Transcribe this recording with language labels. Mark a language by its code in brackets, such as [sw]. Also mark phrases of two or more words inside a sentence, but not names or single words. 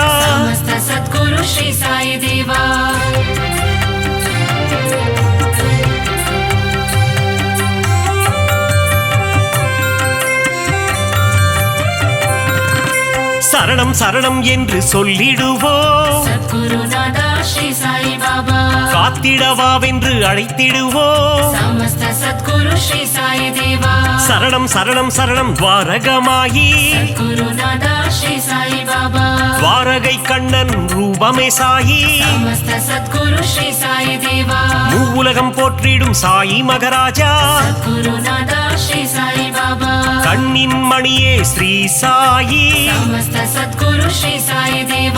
[hi] समस्त सद्गुरु श्री साई देवा [ta] சரணம் சரணம் என்று சொல்லிடுவோம் [hi] सद्गुरु नाद श्री साई बाबा [ta] காத்திடவாவென்று அழைத்திடுவோம் [hi] समस्त सद्गुरु श्री साई देवा [ta] சரணம் சரணம் சரணம் துவாரகமாயி [hi] सद्गुरु नाद श्री साई बाबा [ta] துவாரகை கண்ணன் ரூபமே சாயி [hi] समस्त सद्गुरु श्री साई देवा [ta] மூவுலகம் போற்றிடும் சாயி மகராஜா [hi] सद्गुरु नाद श्री साई बाबा [ta] கண்ணின் மணியே ஸ்ரீ சாயி [hi] समस्त सद्गुरु श्री साई देवा